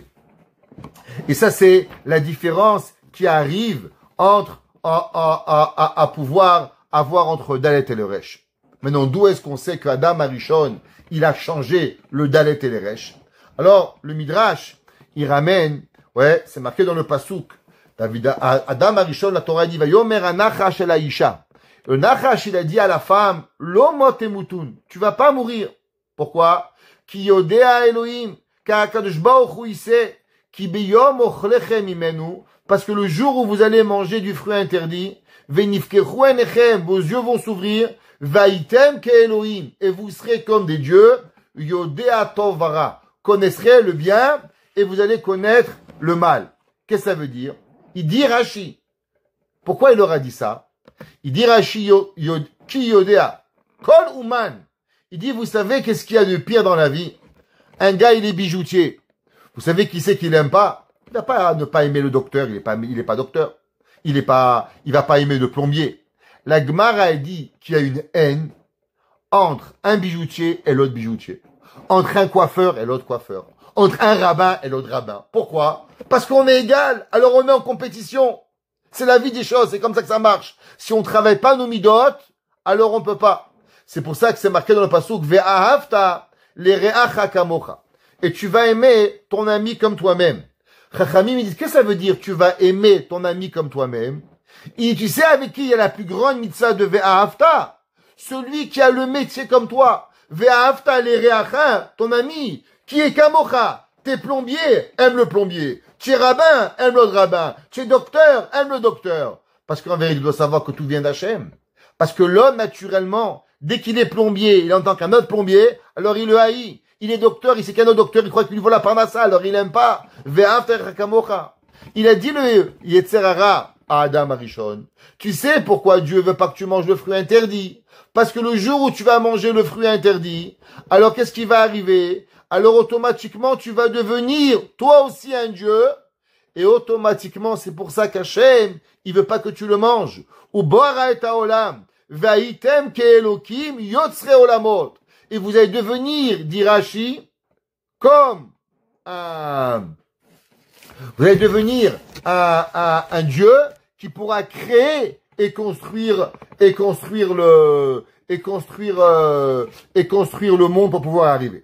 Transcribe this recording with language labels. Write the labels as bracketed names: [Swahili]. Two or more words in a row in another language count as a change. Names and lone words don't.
[French] Et ça, c'est la différence qui arrive entre à pouvoir avoir entre dalet et le resh. Maintenant, d'où est-ce qu'on sait qu'Adam Arishon, il a changé le dalet et le resh? Alors, le Midrash, il ramène, ouais, c'est marqué dans le Pasuk. Adam Arishon, la Torah dit, [Hebrew] ויאמר הנחש אל האשה. [French] Le nachash, il a dit à la femme, [Hebrew] לא מות תמותון. [French] Tu vas pas mourir. Pourquoi? [Hebrew] כי יודע אלהים, ka HaKadosh Baruch Hu sait, כי ביום אכלכם ממנו, [French] parce que le jour où vous allez manger du fruit interdit, [Hebrew] ונפקחו עיניכם, [French] vos yeux vont s'ouvrir, [Hebrew] והייתם כאלהים, [French] et vous serez comme des dieux, [Hebrew] יודעי טוב ורע, [French] connaîtrez le bien, et vous allez connaître le mal. Qu'est-ce que ça veut dire? Il dit Rashi. Pourquoi il leur a dit ça? Il dit Rashi, [Hebrew] כי יודע, כל אומן. [French] Il dit, vous savez qu'est-ce qu'il y a de pire dans la vie? Un gars, il est bijoutier. Vous savez qui c'est qu'il aime pas? Il va pas ne pas aimer le docteur, il est pas docteur. Il va pas aimer le plombier. La Gemara a dit qu'il y a une haine entre un bijoutier et l'autre bijoutier. Entre un coiffeur et l'autre coiffeur. Entre un rabbin et l'autre rabbin. Pourquoi? Parce qu'on est égal, alors on est en compétition. C'est la vie des choses, c'est comme ça que ça marche. Si on travaille pas nos midot, alors on peut pas. C'est pour ça que c'est marqué dans le pasuk [Hebrew] ואהבת לרעך כמוך. [French] Et tu vas aimer ton ami comme toi-même. Chachamim, ils disent, qu'est-ce que ça veut dire, tu vas aimer ton ami comme toi-même? Et tu sais avec qui il y a la plus grande mitzvah de ve'ahavta? Celui qui a le métier comme toi. [Hebrew] ואהבת לרעך, [French] ton ami, qui est kamocha. T'es plombier, aime le plombier. Tu es rabbin, aime l'autre rabbin. Tu es docteur, aime le docteur. Parce qu'en vérité, tu dois savoir que tout vient d'Hachem. Parce que l'homme, naturellement, dès qu'il est plombier, il entend qu'un autre plombier, alors il le haït. Il est docteur, il sait qu'un autre docteur, il croit qu'il lui vaut la parnassa, alors il aime pas. Il a dit le [Hebrew] יצר הרע [French] à Adam Arishon. Tu sais pourquoi Dieu veut pas que tu manges le fruit interdit? Parce que le jour où tu vas manger le fruit interdit, alors qu'est-ce qui va arriver? Alors automatiquement, tu vas devenir toi aussi un Dieu. Et automatiquement, c'est pour ça qu'Hachem, il veut pas que tu le manges. [Hebrew] הוא בורא את העולם. והייתם כאלהים יוצרי עולמות. [French] Et vous allez devenir, dit Rashi, comme vous allez devenir un Dieu qui pourra créer et construire le monde pour pouvoir arriver.